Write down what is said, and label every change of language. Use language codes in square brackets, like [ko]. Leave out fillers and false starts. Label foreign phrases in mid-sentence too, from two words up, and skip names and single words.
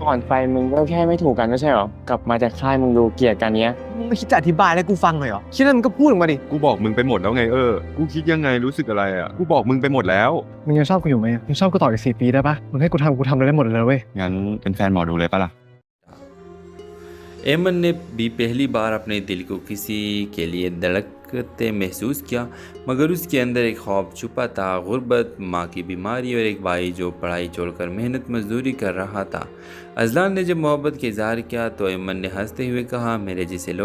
[th] ก่อนไปมึงก็แค่ไม่ถูกกันไม่ใช่หรอกลับมาจากค่ายมึงดูเกลียดกันเนี้ย มึงไม่คิดจะอธิบายให้กูฟังเลยเหรอคิดแล้วมึงก็พูดออกมาดิ กูบอกมึงไปหมดแล้วไงกูคิดยังไงรู้สึกอะไรกูบอกมึงไปหมดแล้ว มึงยังชอบกูอยู่ไหมมึงชอบกูต่ออีก4 ปีได้ปะมึงให้กูทำอะไรได้หมดเลยเว้ย งั้นเป็นแฟนหมอดูเลยปะล่ะ [hi] एमन ने भी पहली बार अपने दिल को किसी के लिए धड़कते महसूस किया मगर उसके अंदर एक ख्वाब छुपा था गुर्बत माँ की बीमारी और एक भाई जो पढ़ाई छोड़कर मेहनत मजदूरी कर रहा था अजलान ने जब मोहब्बत का इजहार किया तो एमन ने हंसते हुए कहा मेरे जैसे लोग